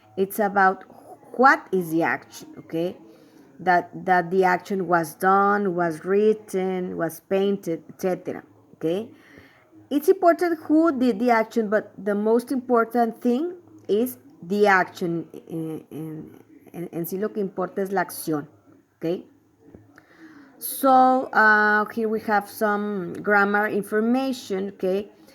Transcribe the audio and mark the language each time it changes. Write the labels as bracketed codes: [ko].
[en] It's about what is the action, okay? That the action was done, was written, was painted, etc. Okay? It's important who did the action, but the most important thing is the action. [es] En sí lo que importa es la acción. [en] Okay? So here we have some grammar information. Okay?